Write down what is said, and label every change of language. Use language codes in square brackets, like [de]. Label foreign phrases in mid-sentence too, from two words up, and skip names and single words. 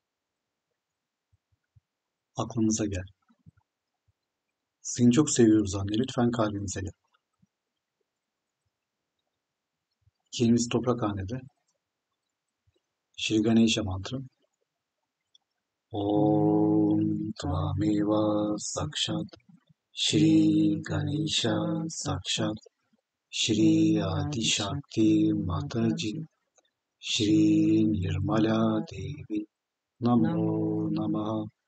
[tr] Aklımıza gel. Seni çok seviyoruz anne. Lütfen kalbimize gel. İkimiz toprakhanede. [en] Shri Ganesha mantra. [sa] ॐ त्वमेव साक्षात् श्री गणेश साक्षात् श्री आदि शक्ति माताजी श्री निर्मला देवी नमो नमः.